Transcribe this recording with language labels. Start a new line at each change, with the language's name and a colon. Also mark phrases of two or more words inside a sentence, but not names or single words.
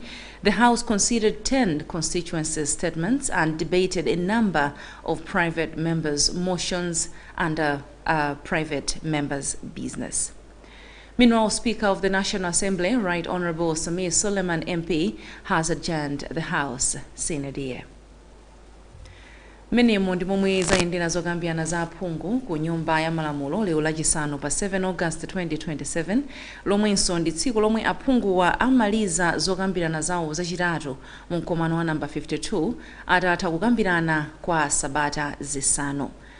English: The House considered 10 constituency statements and debated a number of private members' motions under private members' business. Meanwhile, Speaker of the National Assembly, Right Honorable Samir Suleiman MP, has adjourned the House Senate.
Nyanja: Menemo ndi momwe zayendera zokambirana za aphungu ku nyumba ya malamulo lero lachisanu pa 7 August 2027, lomwenso ndi tsiku lomwe aphunguwa amaliza zokambirana zawo zachitatu mu mkomano wa namba 52 atatha kukambirana kwa sabata zisanu.